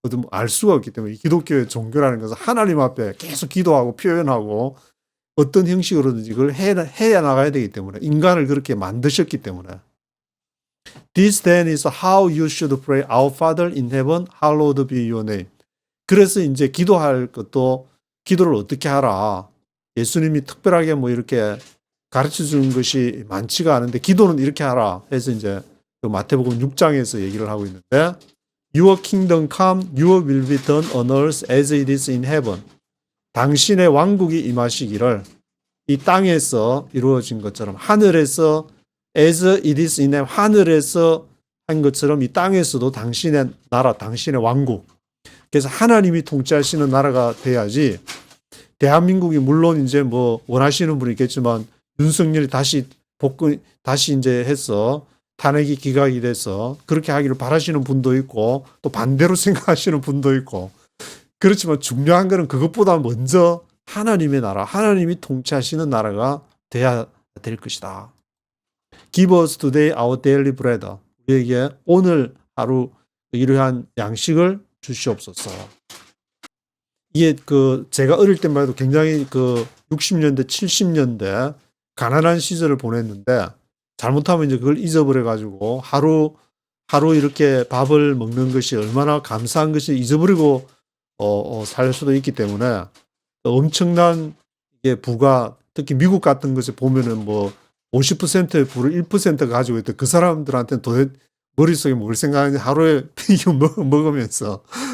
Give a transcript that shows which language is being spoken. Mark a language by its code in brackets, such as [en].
[ko] 알 수가 없기 때문에, 기독교의 종교라는 것은 하나님 앞에 계속 기도하고 표현하고 어떤 형식으로든지 그걸 해야 나가야 되기 때문에, 인간을 그렇게 만드셨기 때문에. [en] This then is how you should pray. Our Father in heaven, hallowed be your name. [ko] 그래서 이제 기도할 것도 기도를 어떻게 하라. 예수님이 특별하게 뭐 이렇게 가르쳐 주는 것이 많지가 않은데 기도는 이렇게 하라 해서 이제 마태복음 6장에서 얘기를 하고 있는데, [en] Your kingdom come, your will be done on earth as it is in heaven. [ko] 당신의 왕국이 임하시기를 이 땅에서 이루어진 것처럼, 하늘에서 [en] as it is in heaven, [ko] 하늘에서 한 것처럼 이 땅에서도 당신의 나라, 당신의 왕국. 그래서 하나님이 통치하시는 나라가 돼야지, 대한민국이 물론 이제 뭐 원하시는 분이 있겠지만 윤석열이 다시 이제 해서 탄핵이 기각이 돼서 그렇게 하기를 바라시는 분도 있고 또 반대로 생각하시는 분도 있고 그렇지만 중요한 것은 그것보다 먼저 하나님의 나라, 하나님이 통치하시는 나라가 돼야 될 것이다. [en] Give us today our daily bread. [ko] 우리에게 오늘 하루 이러한 양식을 주시옵소서. 이게 제가 어릴 때만 해도 굉장히 60년대, 70년대 가난한 시절을 보냈는데 잘못하면 이제 그걸 잊어버려가지고 하루 이렇게 밥을 먹는 것이 얼마나 감사한 것이 잊어버리고 살 수도 있기 때문에 엄청난 부가 특히 미국 같은 것을 보면은 뭐 50%의 부를 1% 가지고 있던 그 사람들한테는 도대체 머릿속에 뭘 생각하는지 하루에 이거 먹으면서